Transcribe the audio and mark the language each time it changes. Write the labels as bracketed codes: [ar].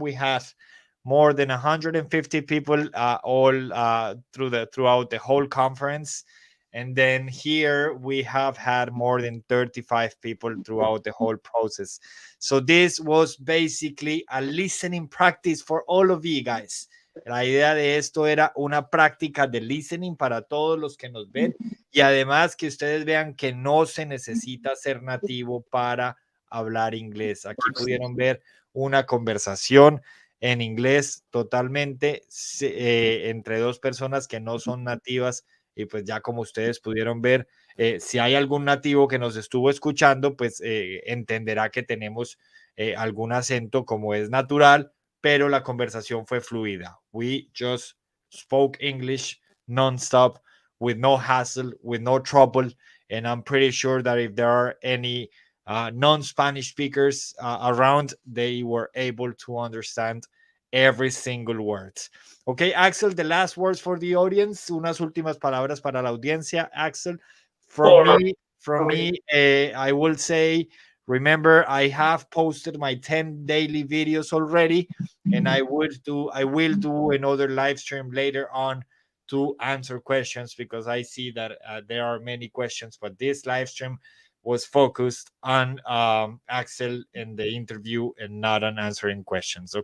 [en] We have more than 150 people all throughout the whole conference, and then here we have had more than 35 people throughout the whole process. So this was basically a listening practice for all of you guys. [es] La idea de esto era una práctica de listening para todos los que nos ven y además que ustedes vean que no se necesita ser nativo para hablar inglés. Aquí pudieron ver una conversación en inglés totalmente entre dos personas que no son nativas y pues ya como ustedes pudieron ver, si hay algún nativo que nos estuvo escuchando, pues entenderá que tenemos algún acento como es natural, pero la conversación fue fluida. [en] We just spoke English nonstop with no hassle, with no trouble. And I'm pretty sure that if there are any non-Spanish speakers around, they were able to understand every single word. Okay, Axel, the last words for the audience. [es] Unas últimas palabras para la audiencia, Axel. [en] From Or, me, from okay. me, I will say, remember, I have posted my 10 daily videos already, and I will do another live stream later on to answer questions because I see that there are many questions, but this live stream was focused on Axel and the interview and not on answering questions.